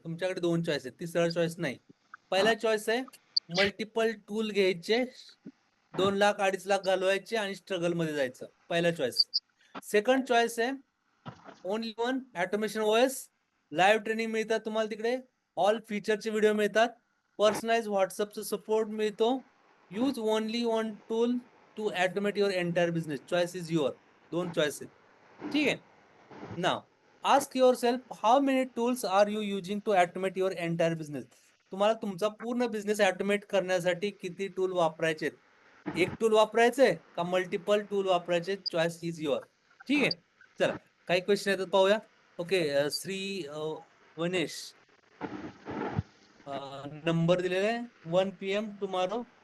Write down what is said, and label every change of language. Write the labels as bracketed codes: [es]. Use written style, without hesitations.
[mr] तुमच्याकडे दोन चॉईस आहेत, तिसरा चॉईस नाही. पहिला चॉईस आहे मल्टिपल टूल घ्यायचे, 2 लाख 2.5 लाख घालवायचे आणि स्ट्रगल मध्ये जायचं. पहिला चॉईस. सेकंड चॉईस आहे only one automation OS. Live training मिळतात तुम्हाला तिकडे, ऑल फीचरचे व्हिडिओ मिळतात, पर्सनलाइज व्हॉट्सअपचा सपोर्ट मिळतो. [en] Use only one tool to automate your entire business. Choice is your. [mr] दोन चॉईस आहेत. ठीक आहे. [en] Now ask yourself how many tools are you using to automate your entire business. [mr] तुम्हाला तुमचा पूर्ण business automate करण्यासाठी किती टूल वापरायचे? एक टूल वापरायचे का मल्टिपल टूल वापरायचे? [en] Choice is your. [mr] ठीक आहे, चला काही क्वेश्चन येतात पाहूया. ओके, श्री वनेश नंबर दिलेला आहे 1 PM टुमारो.